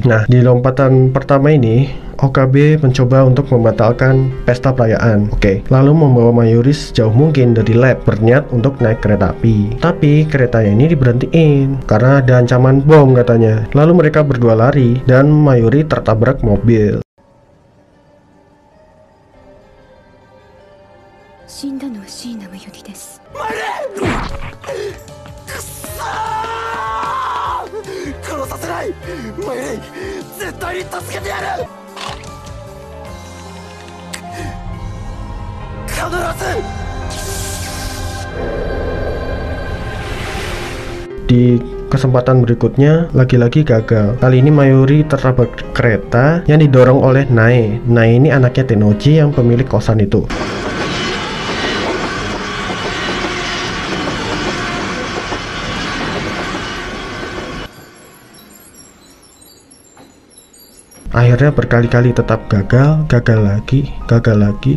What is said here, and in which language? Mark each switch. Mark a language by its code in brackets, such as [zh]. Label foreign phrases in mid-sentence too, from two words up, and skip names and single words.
[id] Nah, di lompatan pertama ini Okabe mencoba untuk membatalkan pesta perayaan. Lalu membawa Mayuri sejauh mungkin dari lab, berniat untuk naik kereta api. Tapi keretanya ini diberhentiin karena ada ancaman bom katanya. Lalu mereka berdua lari dan Mayuri tertabrak mobil. [ja] 死んだのは椎名真由里です。殺させない。マイレイ、絶対に助けてやる。必ず。 [id] Di kesempatan berikutnya lagi-lagi gagal. Kali ini Mayuri tertabrak kereta yang didorong oleh Nae. Nae ini anaknya Tennoji yang pemilik kosan itu. Akhirnya berkali-kali tetap gagal lagi.